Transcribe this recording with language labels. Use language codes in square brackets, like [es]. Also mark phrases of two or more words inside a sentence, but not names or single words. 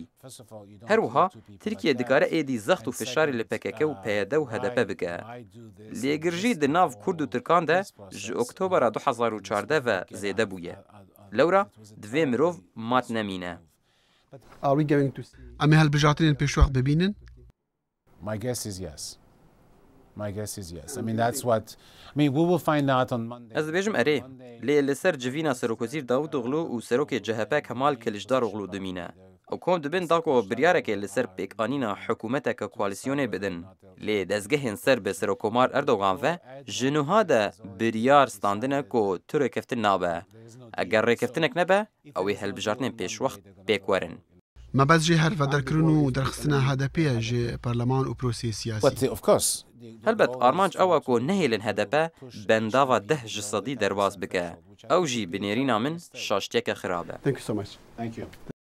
[ku] Her wiha Tirkiye dikare êdî zext û fişarê li PKK û PYD û HDP bike. Lêgirjî di nav Kurd û Tirkan de ji Oktobera 2014 ve zêde bûye. Lewra divê mirov mat nemîne. Em ê helbijartinên pêşwext bibînin? [en] My guess is yes. My guess is yes. I mean, that's what... I mean, we will find out on Monday. [ku] Ez dibêjim erê. Lê li ser civîna Serokwezîr Davutoglu û serokê CHP Kemal Kılıçdaroğlu dimîne. Ew kom dibin da ku biryarekê li ser pêkanîna hikûmeteke koalîsyonê bidin. Lê dezgehên ser bi Serokkomar Erdogan ve ji niha de biryar standine ku tu rêkeftin nabe. Eger rêkeftinek nebe, ew ê helbijartinên pêşwext pêk werin. Mebez jê hervederkirin û derxistina HDP ji parleman û proseyê siyasî. [en] But of course... [ku] Helbet armanc ew e ku nehêlin HDP bendava 10 ji sedî derbas bike. Ew jî bi nêrîna min şaştiyeke xirab e. [en] Thank you so much. Thank you.